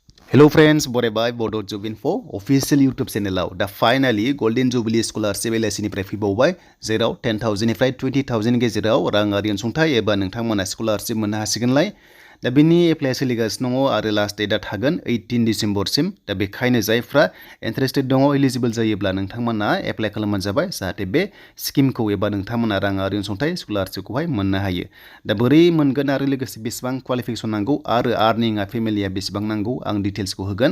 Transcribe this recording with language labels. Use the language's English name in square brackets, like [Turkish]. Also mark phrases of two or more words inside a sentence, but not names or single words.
[English] Hello friends, [Bodo] बरायबाय Bodo Jubilee official YouTube channel दा finally Golden Jubilee Scholarship LIC निफ्राय फैबावबाय जेराव 10,000 निफ्राय 20,000 गेजेराव राङारि अनसुंथाइ एबा नोंथांमोना स्कलारशिप मोननो हासिगोनलाय दा बिनि एप्लाइ सोलिगासिनो दङ आरो [English] last dateआ [Bodo] थागोन 18 डिसेम्बरसिम दा बेखायनो जायफ्रा इन्टारेस्टेड दङ एलिजिबल जायोब्ला नोंथांमोना एप्लाइ खालामबानो जाबाय जाहाथे बे स्किमखौ एबा नोंथांमोना राङारि अनसुंथाइ स्कलारशिपखौहाय मोननो हायो दा बोरै मोनगोन आरो लोगोसे बेसेबां क्वालिफिकेशन नांगौ आरो आर्निंआ फेमिलिया बेसेबां नांगौ आं डिटेल्सखौ होगोन